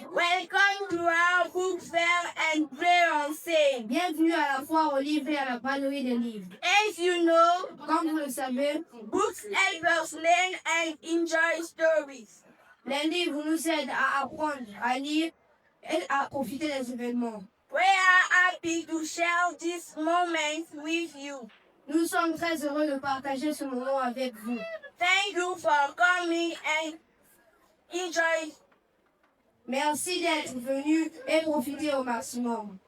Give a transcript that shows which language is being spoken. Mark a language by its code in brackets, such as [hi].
[en] Welcome to our book fair and play on sale. [fr] Bienvenue à la foire aux livres et à la braderie des livres. [en] As you know, [fr] comme vous le savez, [en] books help us learn and enjoy stories. [fr] Les livres nous aident à apprendre, à lire et à profiter des événements. [en] We are happy to share this moment with you. [fr] Nous sommes très heureux de partager ce moment avec vous. [en] Thank you for coming and enjoy. [fr] Merci d'être venu et profiter au maximum.